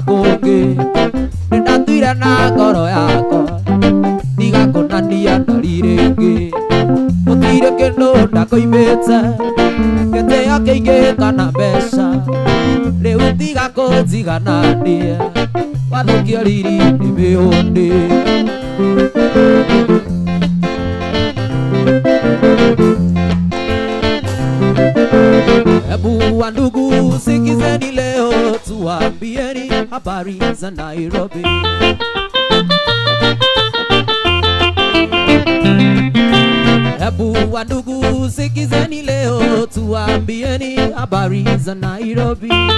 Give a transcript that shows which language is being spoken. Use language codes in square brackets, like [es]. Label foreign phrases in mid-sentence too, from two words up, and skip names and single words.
[ki] kũngĩ nĩndatuire na ngoro yakwa ndigakũnania ndari rĩngĩ gũtirĩ kĩndũ ndakoimĩte gĩtĩo kĩingĩ kana mbeca rĩu tiga kũnjiganania wathũkia riri nĩ mĩhũndĩ [sw] Hebu wandugu sikizeni leo tuambieni habari za Nairobi Hebu wandugu sikizeni leo tuambieni habari za Nairobi